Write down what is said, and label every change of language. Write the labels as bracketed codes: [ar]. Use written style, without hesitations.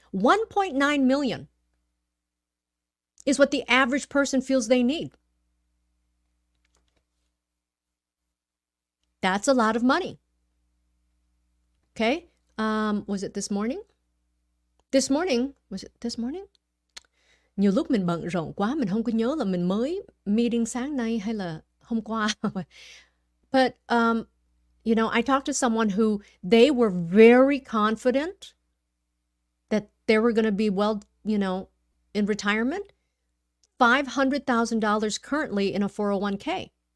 [en] 1.9 million is what the average person feels they need. That's a lot of money. Okay? Was it this morning? This morning, was it this morning? [vi] Nhiều lúc mình bận rộn quá, mình không có nhớ là mình mới meeting sáng nay hay là hôm qua. [en] But, you know, I talked to someone who they were very confident that they were going to be well, you know, in retirement. $500,000 currently in a 401k.